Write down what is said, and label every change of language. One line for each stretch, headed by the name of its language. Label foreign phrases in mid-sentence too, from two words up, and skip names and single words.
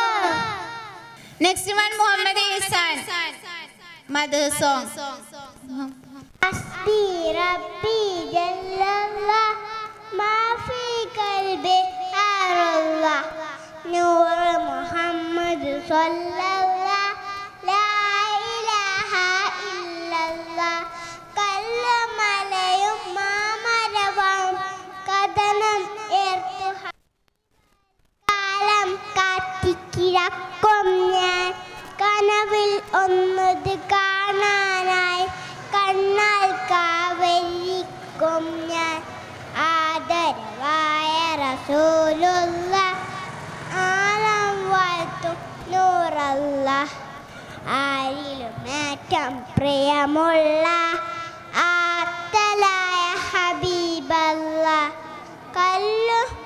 English: Next one, Muhammad Ihsan. Mother song.
Arabic: ربي جل الله ما في قلبي غير الله نور محمد صلى الله لا إله إلا الله
Malayalam: കല്ലുമലയും മാമരവും കഥനം ഏർത്തു കാലം കാത്തിക്കിടക്കും ഞാൻ കനവിൽ ഒന്നത് കാണാനായി കണ്ണാൽ കാവലിക്കും ഞാൻ ആദരവായ റസൂലുള്ള ആലം വാഴ്ത്തും നൂറല്ല ആരിലുമേറ്റം പ്രിയമുള്ള ആത്തലായ ഹബീബല്ല കല്ലു